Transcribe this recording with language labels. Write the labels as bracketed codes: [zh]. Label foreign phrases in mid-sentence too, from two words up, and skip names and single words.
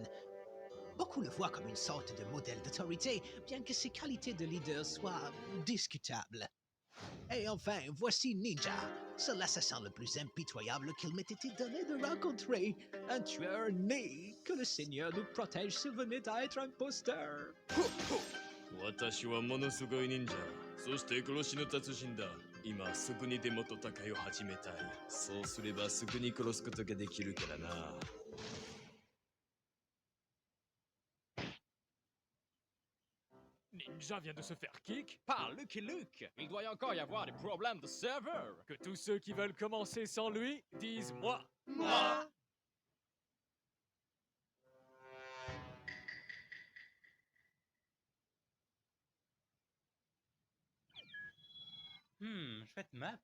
[fr] Beaucoup le voient comme une sorte de modèle d'autorité, bien que ses qualités de leader soient discutables. Et enfin, voici Ninja. C'est l'assassin le plus impitoyable qu'il m'ait été donné de rencontrer. Un tueur né. Que le Seigneur nous protège s'il venait à être imposteur. [ja] 私はものすごい忍者。そして殺しの達人だ。今すぐにでも戦いを始めたい。そうすればすぐに殺すことができるからな。 [fr] Ninja vient de se faire kick. Par Lucky Luke, il doit encore y avoir des problèmes de serveur. Que tous ceux qui veulent commencer sans lui disent moi. Moi. Chouette map.